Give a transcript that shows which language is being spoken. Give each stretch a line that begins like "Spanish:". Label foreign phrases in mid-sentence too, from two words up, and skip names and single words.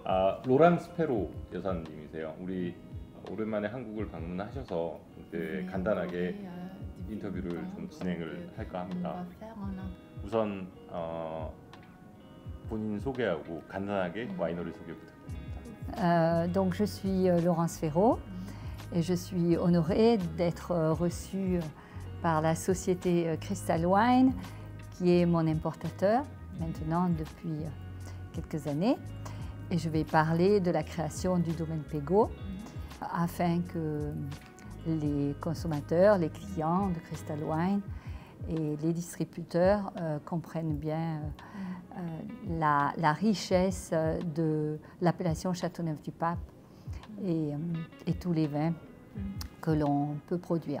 Korean: 로랑 스페로 여사님이세요. 우리 오랜만에 한국을 방문하셔서 간단하게 인터뷰를 좀 진행을 할까 합니다. 우선 본인 소개하고 간단하게 와이너리 소개 부탁드립니다.
French: Donc je suis Laurence Ferraud et je suis honorée d'être reçue par la société Crystal Wine qui est mon importateur maintenant depuis quelques années et je vais parler de la création du domaine Pégot afin que les consommateurs, les clients de Crystal Wine et les distributeurs comprennent bien la richesse de l'appellation Châteauneuf-du-Pape et tous les vins que l'on peut produire.